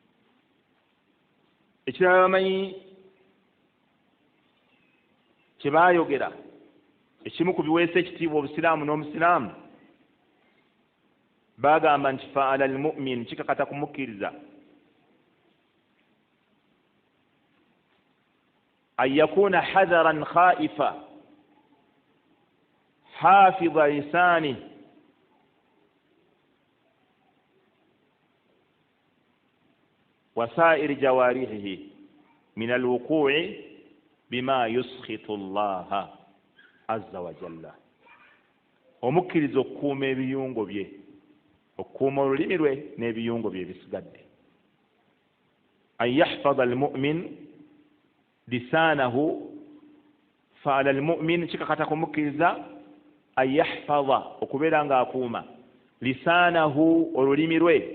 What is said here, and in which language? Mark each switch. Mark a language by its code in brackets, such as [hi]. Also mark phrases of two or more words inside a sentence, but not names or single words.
[lg] Ekirala bamanyi kye baayogera ekimu ku biweesa ekitiibwa obusiraamu n'omusiraamu bagamba nti [ar] فعل المؤمن [lg] kikakata kumukkiriza [ar] أن يكون حذرا خائفا حافظا لسانه وسائر جوارحه من الوقوع بما يسخط الله عز وجل. [lg] Omukkiriza okukuuma ebiyungo bye, okukuuma olulimi lwe n'ebiyungo bye ebisigadde. [ar] أن يحفظ المؤمن لسانه، فعل المؤمن [lg] kikakata kumukkiriza [ar] أن يحفظ [lg] okubeera ng'akuuma [ar] lisanahu [lg] olulimi lwe,